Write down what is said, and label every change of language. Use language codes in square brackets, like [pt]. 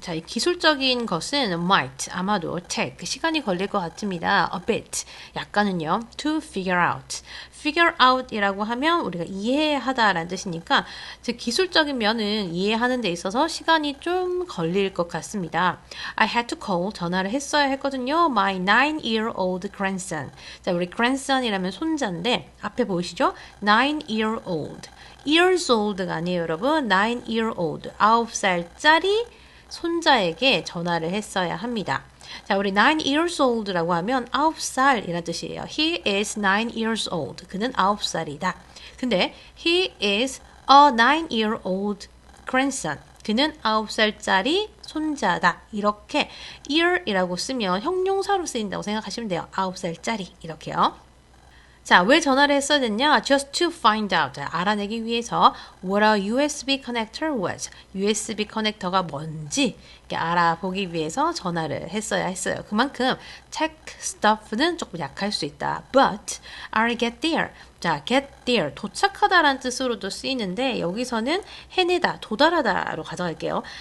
[ko] 자, 이 기술적인 것은 might, 아마도 take, 시간이 걸릴 것 같습니다. [en] A bit, [ko] 약간은요. [en] To figure out. figure out [ko] 이라고 하면 우리가 이해하다라는 뜻이니까 즉 기술적인 면은 이해하는 데 있어서 시간이 좀 걸릴 것 같습니다. [en] I had to call, [ko] 전화를 했어야 했거든요. [en] My 9-year-old grandson. [ko] 자, 우리 grandson이라면 손자인데 앞에 보이시죠? 9-year-old. [en] years old [ko] 가 아니에요, 여러분. [en] 9-year-old. [ko] 9살짜리 손자에게 전화를 했어야 합니다. 자, 우리 [en] 9 years old [ko] 라고 하면 9살이라는 뜻이에요. [en] He is 9 years old. [ko] 그는 9살이다. 근데 [en] he is a 9-year-old grandson. [ko] 그는 9살짜리 손자다. 이렇게 year이라고 쓰면 형용사로 쓰인다고 생각하시면 돼요. 9살짜리 이렇게요. 자, 왜 전화를 했어야 됐냐? [en] Just to find out. [ko] 알아내기 위해서 [en] what a USB connector was. [ko] USB 커넥터가 뭔지 알아보기 위해서 전화를 했어야 했어요. 그만큼 [en] tech stuff [ko] 는 조금 약할 수 있다. [en] But I'll get there. 자, get there. [ko] 도착하다라는 뜻으로도 쓰이는데 여기서는 해내다, 도달하다로 가져갈게요.